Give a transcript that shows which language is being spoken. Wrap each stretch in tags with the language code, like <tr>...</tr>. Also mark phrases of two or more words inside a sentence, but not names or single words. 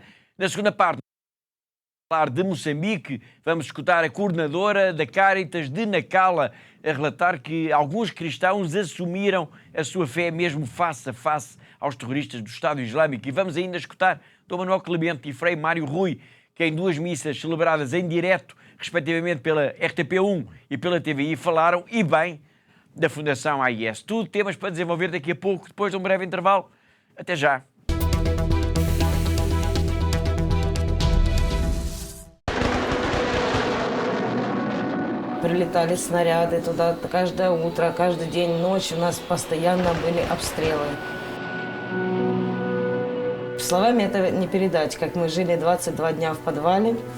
<pt>Na segunda parte, falar de Moçambique, vamos escutar a coordenadora da Caritas de Nacala a relatar que alguns cristãos assumiram a sua fé mesmo face a face aos terroristas do Estado Islâmico. E vamos ainda escutar Dom Manuel Clemente e Frei Mário Rui, que em duas missas celebradas em direto, respectivamente pela RTP1 e pela TVI, falaram, e bem, da Fundação AIS. Tudo temas para desenvolver daqui a pouco, depois de um breve intervalo. Até já.</pt> <ru>Прилетали снаряды туда каждое утро, каждый день, ночь. У нас постоянно были обстрелы. Словами это не передать, как мы жили 22 дня в подвале.</ru>